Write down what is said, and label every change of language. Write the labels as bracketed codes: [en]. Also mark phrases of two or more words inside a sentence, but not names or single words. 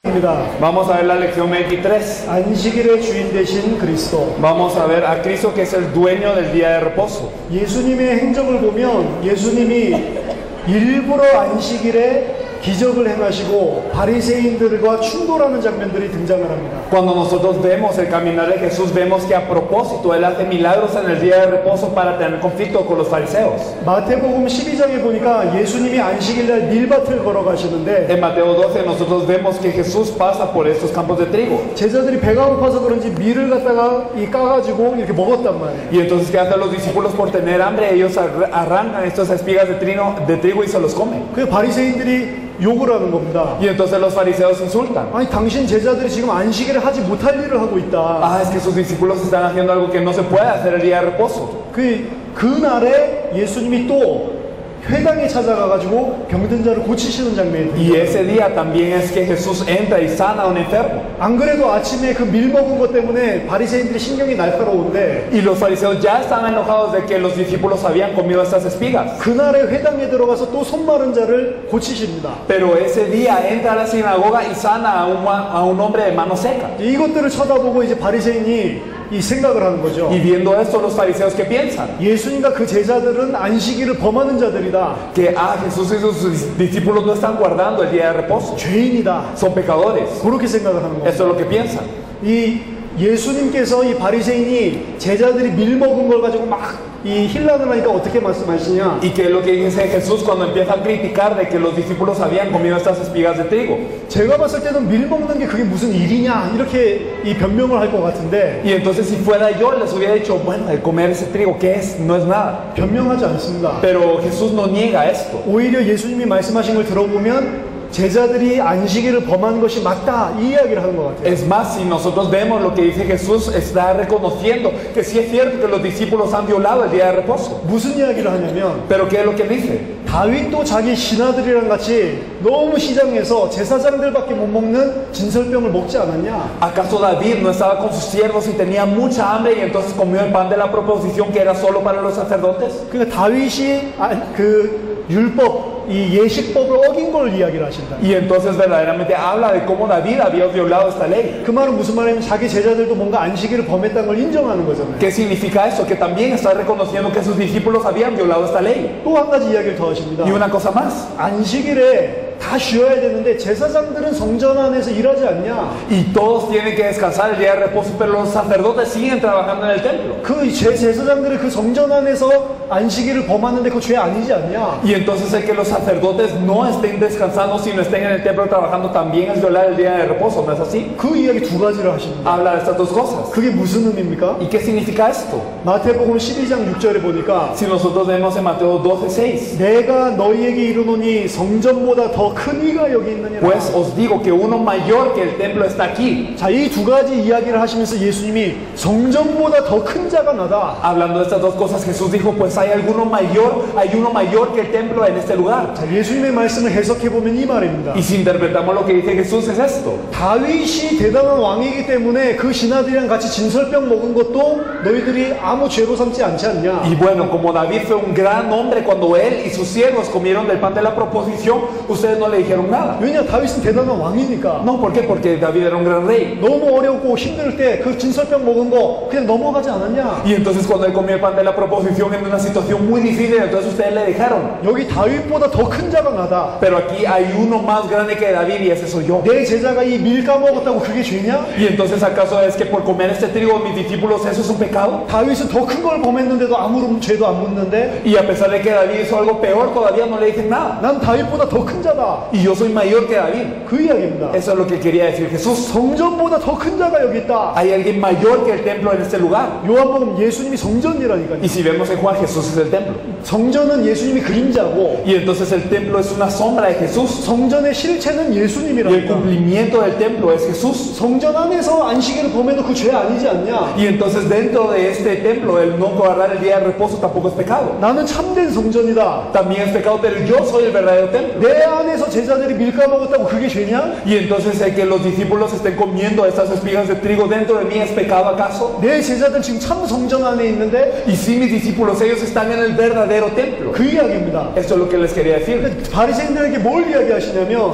[es] Vamos a ver la lección 23. [ko] 안식일의 주인 되신 그리스도. [es] Vamos a ver a Cristo que es el dueño del día de reposo. [ko] 예수님의 행적을 보면 예수님이 일부러 안식일에 기적을 행하시고 바리새인들과 충돌하는 장면들이 등장을 합니다. [es] Cuando nosotros vemos el caminar de Jesús, vemos que a propósito Él hace milagros en el día de reposo para tener conflicto con los fariseos. [ko] 마태복음 12장에 보니까 예수님이 안식일날 밀밭을 걸어가시는데 [es] En Mateo 12 nosotros vemos que Jesús pasa por estos campos de trigo. [ko] 제자들이 배가 고파서 그런지 밀을 갖다가 까가지고 이렇게 먹었단 말이에요. [es] Y entonces, ¿qué hacen los discípulos por tener hambre? Ellos arrancan estas espigas de trigo y se los comen. [ko] 그 바리새인들이 욕을 하는 겁니다. [es] Y entonces los fariseos insultan. [ko] 아니 당신 제자들이 지금 안식일에 하지 못할 일을 하고 있다. [es] Ah, es que sus discípulos están haciendo algo que no se puede hacer el día de reposo. [ko] 그날에 예수님이 또 회당에 찾아가가지고 병든 자를 고치시는 장면이 [es] Y ese día también es que Jesús entra y sana a un enfermo. [ko] 안 그래도 아침에 그 밀 먹은 것 때문에 바리새인들이 신경이 날카로운데 [es] Y los fariseos ya estaban enojados de que los discípulos habían comido estas espigas. [ko] 그날에 회당에 들어가서 또 손 마른 자를 고치십니다. [es] Pero ese día entra a la sinagoga y sana a un hombre de mano seca. [ko] 이것들을 쳐다보고 이제 바리새인이 이 생각을 하는 거죠. [es] Y viendo esto, los fariseos, ¿qué piensan? [ko] 예수님과 그 제자들은 안식일을 범하는 자들이다. [es] Que Jesús y sus discípulos no están guardando el día de reposo. [ko] 죄인이다. [es] Son pecadores. [ko] 그렇게 생각을 하는 거예요. [es] Eso es lo que piensan. [ko] 이 예수님께서 이 바리새인이 제자들이 밀 먹은 걸 가지고 막 이 힐난을 하니까 어떻게 말씀하시냐? [es] Y que es lo que dice Jesús cuando empieza a criticar de que los discípulos habían comido estas espigas de trigo. [ko] 제가 봤을 때는 밀 먹는 게 그게 무슨 일이냐 이렇게 이 변명을 할 것 같은데. [es] Y entonces si fuera yo les hubiera dicho, bueno, el comer ese trigo, ¿qué es? No es nada. [ko] 변명하지 않습니다. [es] Pero Jesús no niega esto. [ko] 오히려 예수님이 말씀하신 걸 들어보면 제자들이 안식일을 범한 것이 맞다 이 이야기를 하는 것 같아요. [es] Es más, si nosotros vemos lo que dice Jesús, está reconociendo que sí es cierto que los discípulos han violado el día de reposo. [ko] 무슨 이야기를 하냐면 [es] Pero ¿qué es lo que dice? [ko] 다윗도 자기 신하들이랑 같이 너무 시장에서 제사장들밖에 못 먹는 진설병을 먹지 않았냐? [es] ¿Acaso David no estaba con sus siervos y tenía mucha hambre y entonces comió el pan de la proposición que era solo para los sacerdotes? [ko] 그러니까 다윗이 그 율법 이 예식법을 어긴 걸 이야기를 하신다. [es] Y entonces verdaderamente habla de cómo David había violado esta ley. [ko] 그 말은 무슨 말이냐면 자기 제자들도 뭔가 안식일을 범했다는 걸 인정하는 거잖아요. [es] ¿Qué significa eso? Que también está reconociendo que sus discípulos habían violado esta ley. [ko] 또 한 가지 이야기를 더 하십니다. [es] Y una cosa más. [ko] 안식일에 다 쉬어야 되는데 제사장들은 성전 안에서 일하지 않냐? [es] Y todos tienen que descansar el día de reposo, pero los sacerdotes siguen trabajando en el templo. [ko] 그 제사장들이 그 성전 안에서 안식일을 범하는데 그 죄 아니지 않냐? [es] Y entonces el que los sacerdotes no estén descansando, sino estén en el templo trabajando, también es violar el día de reposo, ¿no es así? [ko] 그 이야기 두 가지를 하십니다. [es] Habla de estas dos cosas. [ko] 그게 무슨 의미입니까? [es] ¿Y qué significa esto? [ko] 마태복음 12장 6절에 보니까 [es] Si nosotros vemos en Mateo 12:6, [ko] 내가 너희에게 이르노니 성전보다 더 큰 이가 여기 있느니라. [es] pues os digo que uno mayor que el templo está aquí. [ko] 자, 이 두 가지 이야기를 하시면서 예수님이 성전보다 더 큰 자가 나다. [es] Hablando de estas dos cosas, Jesús dijo, pues hay uno mayor que el templo en este lugar. [ko] 자, 예수님의 말씀을 해석해 보면 이 말입니다. [es] Y si interpretamos lo que dice Jesús es esto. [ko] 다윗이 대단한 왕이기 때문에 그 신하들이랑 같이 진설병 먹은 것도 너희들이 아무 죄로 삼지 않지 않냐? [es] Y bueno, como David fue un gran hombre, cuando él y sus siervos comieron del pan de la proposición, ustedes no le dijeron nada. [ko] 왜냐? 다윗은 대단한 왕이니까. [es] No, ¿por qué? Porque David era un gran rey. [ko] 너무 어렵고 힘들 때 그 진설병 먹은 거 그냥 넘어가지 않았냐? [es] Y entonces cuando él comió el pan de la proposición en una situación muy difícil, entonces ustedes le dejaron. [ko] 여기 다윗보다 더 큰 자가 나다. [es] Pero aquí hay uno más grande que David y ese soy yo. [ko] 내 제자가 이 밀 까먹었다고 그게 죄냐? [es] Y entonces ¿acaso es que por comer este trigo mis discípulos eso es un pecado? [ko] 다윗은 더 큰 걸 범했는데도 아무런 죄도 안 묻는데 [es] Y a pesar de que David hizo algo peor, todavía no le dicen nada. [ko] 난 다윗보다 더 큰 자다. [es] Y yo soy mayor que David. [ko] 그 이야기입니다. [es] Eso es lo que quería decir Jesús. [ko] 성전보다 더 큰 자가 여기 있다. [es] Hay alguien mayor que el templo en este lugar. [ko] 요한복음 예수님이 성전이라니까요. [es] Y si vemos en Juan, Jesús es el templo. [ko] 성전은 예수님이 그림자고 [es] Y entonces el templo es una sombra de Jesús. [ko] 성전의 실체는 [es] Y el [ko] 예수님이라니까. [es] cumplimiento del templo es Jesús. [ko] 성전 안에서 안식일을 범해도 그 죄 아니지 않냐? [es] Y entonces dentro de este templo el no guardar el día de reposo tampoco es pecado. [ko] 나는 참된 성전이다. [es] También es pecado, pero yo soy el verdadero templo. [ko] 내 안에 안에서 제자들이 밀 까먹었다고 그게 죄냐? [es] Y entonces el que los discípulos estén comiendo estas espigas de trigo dentro de mí es pecado acaso? [ko] 내 제자들 지금 참 성전 안에 있는데 [es] Y si mis discípulos, ellos están en el verdadero templo. [ko] 그 이야기입니다. [es] Esto es lo que les quería decir. [ko] 바리새인들에게 뭘 이야기하시냐면